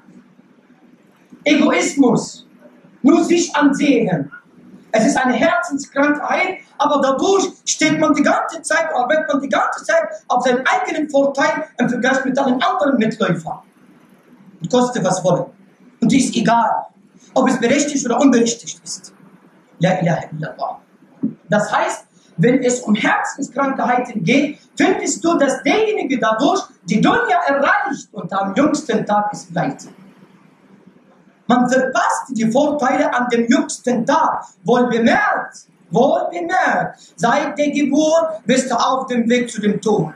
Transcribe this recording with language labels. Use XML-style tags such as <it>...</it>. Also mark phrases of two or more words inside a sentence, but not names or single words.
<de>Egoismus, nur sich ansehen. Es ist eine Herzenskrankheit, aber dadurch steht man die ganze Zeit, arbeitet man die ganze Zeit auf seinen eigenen Vorteil im Vergleich mit allen anderen Mitläufern. Und koste was wolle. Und die ist egal, ob es berechtigt oder unberechtigt ist.</de> <ar>لا إله إلا الله.</ar> <de>Das heißt, wenn es um Herzenskrankheiten geht, findest du, dass derjenige dadurch die Dunya erreicht und am jüngsten Tag ist Leid. Man verpasst die Vorteile an dem jüngsten Tag. Wohlbemerkt, seit der Geburt bist du auf dem Weg zu dem Tod.</de>